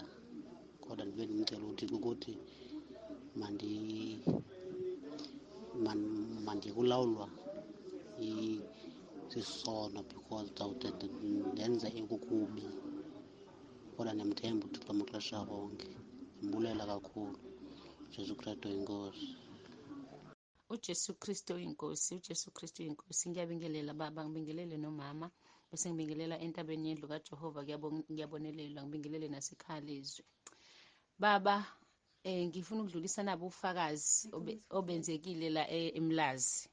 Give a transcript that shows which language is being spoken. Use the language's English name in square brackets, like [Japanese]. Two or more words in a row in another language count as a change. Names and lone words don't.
[Xhosa] Kodwa ndibe ndimcela uThixo ukuthi mandikulawulwa sisono, because ndawude ndenze okukubi. Kodwa ndiyamthemba uThixo amaxesha onke. Ndimbulela kakhulu. Jesu Kristu inkosi. uJesu Kristu inkosi, uJesu Kristu inkosi. [Zulu] Ngiyabingelela baba, ngibingelele nomama, bese ngibingelela entabeni yendlu kaJehova, ngiyabonelela, ngibingelele nasekhaya lezwi. Baba, ngifuna ukudlulisa nabo ufakazi obenzekile la eMlazi.